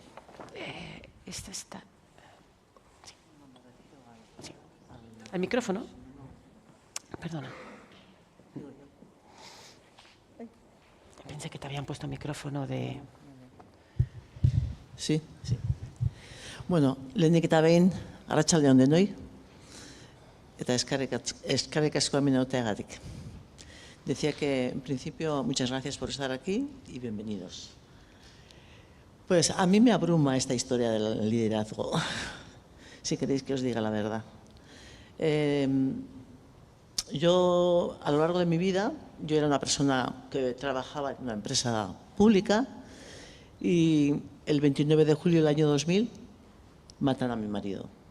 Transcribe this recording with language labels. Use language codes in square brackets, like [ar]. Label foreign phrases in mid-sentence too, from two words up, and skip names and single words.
[es] Esta está. Sí. Sí. ¿Al micrófono? Perdona. Pensé que te habían puesto micrófono de... Sí, sí. [eu] Bueno, lehenik eta behin, arratsalde on denoi, eta eskerrik asko hemen egoteagatik. [es] Decía que, en principio, muchas gracias por estar aquí y bienvenidos. Pues a mí me abruma esta historia del liderazgo, si queréis que os diga la verdad. Yo, a lo largo de mi vida, yo era una persona que trabajaba en una empresa pública y el 29 de julio del año 2000 matan a mi marido.